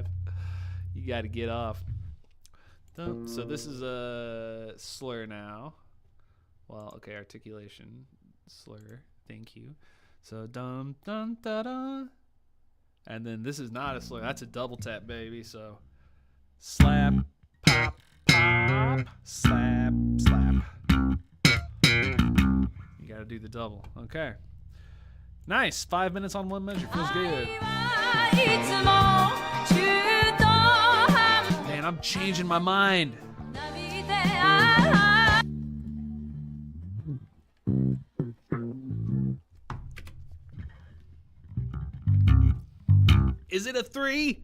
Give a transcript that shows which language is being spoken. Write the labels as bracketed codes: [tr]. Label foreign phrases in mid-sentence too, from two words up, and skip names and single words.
[en] You got to get off. So this is a slur now. Well, okay, articulation slur. Thank you. So dum dum da da. And then this is not a slur. That's a double tap, baby. So slap, pop, pop, slap, slap. You got to do the double. Okay. Nice. 5 minutes on one measure. Feels good. Man, I'm changing my mind. Is it a 3?